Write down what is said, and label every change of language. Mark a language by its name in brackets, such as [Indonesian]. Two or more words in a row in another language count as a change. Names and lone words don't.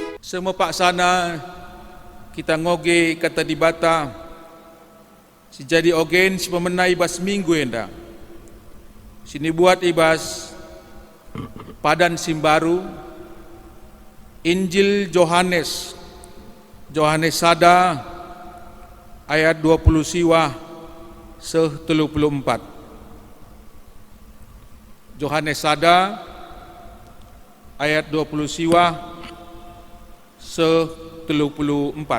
[Batak Karo] Semua pak sana kita ngoge kata di bata si jadi ogen si pemenai ibas minggu enda. Sini buat ibas padan simbaru Injil Yohanes sada ayat 20 siwah se-34. Yohanes sada ayat 20 siwah se-34.